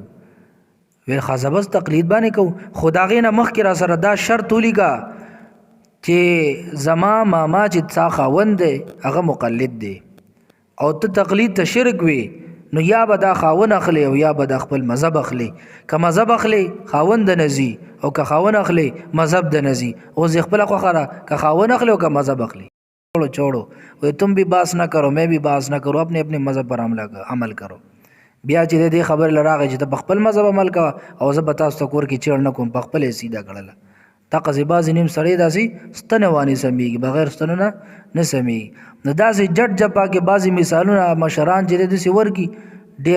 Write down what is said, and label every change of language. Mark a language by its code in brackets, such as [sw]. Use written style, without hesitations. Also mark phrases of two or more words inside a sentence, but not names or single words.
[ps] ویل ښه بس تقلید باندې کوم، خو د هغې نه مخکې را سره دا شرط ولیکه چې زما ماما چې تا خاوند دی هغه مقلد دی او ته تقلید ته شرک وي، نو یا به دا خاون اخلي او یا به د خپل مذهب اخلي. که مذهب اخلي خاون د نزي او که خاون اخلي مذهب د نزي. اوس خپل خوخه را که خاون اخلي او که مذهب اخلي छोड़ो. [ur] وہ تم بھی بحث نہ کرو میں بھی بحث نہ کرو، اپنے اپنے مذہب پر عمل کرو. [ps] بیا چې دې خبر لراغې چې د خپل مذهب عمل کوه او زه به تاسو ته کور کې چیړ نه کوم، په خپل یې سیده کړله. دغسې بعضې نیم سړی داسې ستنې وانې سمیږي، بغیر ستنو نه سمیږي. نو داسې جټ جپا کې بعضې مثالونه مشران چې دی داسې ورکي ډېر.